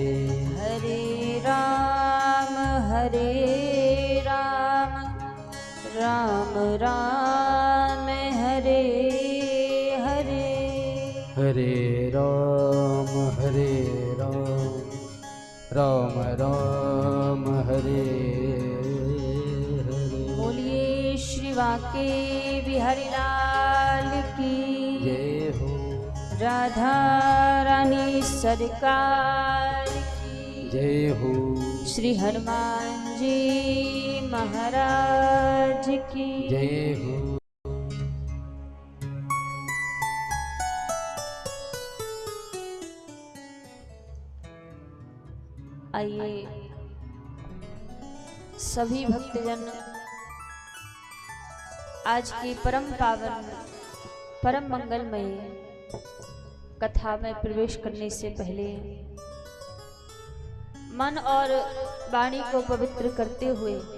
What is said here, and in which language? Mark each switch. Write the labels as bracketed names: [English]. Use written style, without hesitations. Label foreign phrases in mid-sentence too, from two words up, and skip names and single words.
[Hindi] हरे राम राम राम हरे हरे हरे राम राम राम हरे हरे। बोलिए श्री वाके बिहारी लाल की जय हो। राधा रानी सरकार की जय हो। श्री हनुमान जी महाराज की जय हो। आइए सभी भक्तजन आज की परम पावन परम मंगलमय कथा में प्रवेश करने से पहले मन और वाणी को पवित्र करते हुए